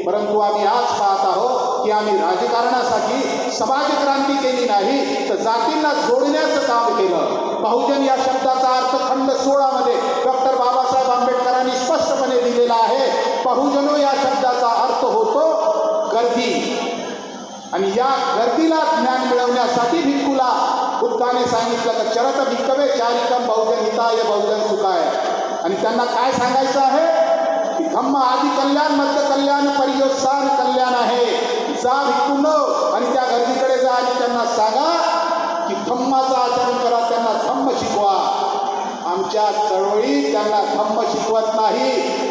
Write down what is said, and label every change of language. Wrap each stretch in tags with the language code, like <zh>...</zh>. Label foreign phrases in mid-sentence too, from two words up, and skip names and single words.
<mr>परंतु आम्ही आज पाहत आहोत की आम्ही राजकारणासाठी समाजक्रांती केली नाही तर जातींना जोडण्याचं काम केलं. बहुजन या शब्दाचा अर्थ खंड 16 मध्ये डॉक्टर बाबासाहेब आंबेडकरांनी स्पष्टपणे दिलेला आहे. बहुजनो या शब्दाचा अर्थ होतो गर्दी. आणि या गर्दीला ज्ञान मिळवण्यासाठी भिक्खूला बुद्धाने सांगितलं की</mr> <pi>चरत भिक्खवे चारिकम बहुजन हिताय बहुजन सुखाय.</pi> <mr>आणि त्यांना काय सांगायचं आहे की</mr> <pi>धम्म आदि कल्याण मध्य कल्याण पर्योत्सान कल्याण</pi> <mr>आहे. जा भिक्खूंनो आणि त्या गर्दीकडे जा आणि त्यांना सांगा की धम्माचं आचरण करा, त्यांना धम्म शिकवा. आमच्या चळवळीत त्यांना धम्म शिकवत नाही.</mr>